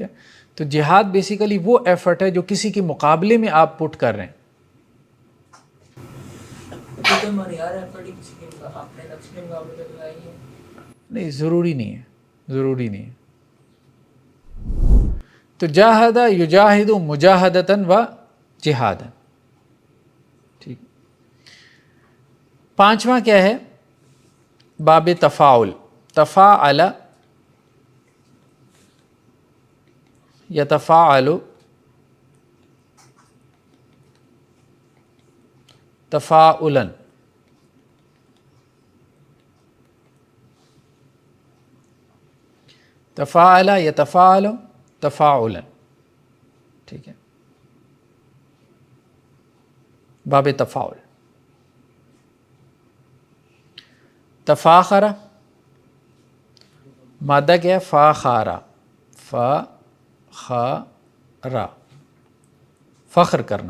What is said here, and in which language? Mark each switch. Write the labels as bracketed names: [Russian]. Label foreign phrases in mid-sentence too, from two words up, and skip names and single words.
[Urdu] تو جہاد بیسیکلی وہ ایفرٹ ہے جو کسی کے مقابلے میں آپ پٹ کر رہے ہیں. تو ہمارے یار ایفرٹ ہی کسی کے اپنے نفس کے مقابلے پہ لگائی ہے. نہیں، ضروری نہیں ہے، ضروری نہیں ہے. تو [Arabic] جاہد یجاہد مجاہدتاً و جہاداً. [Urdu] ٹھیک. پانچواں کیا ہے؟ [Arabic] باب تفاعل. تفاعل یتفاعل، تفاعلا. تفاعل یتفاعل تفاعلا. [Urdu] ٹھیک ہے. باب تفاعل. تفاخر، مادہ کیا ہے؟ فاخارا. فخارا، فخر کرنا.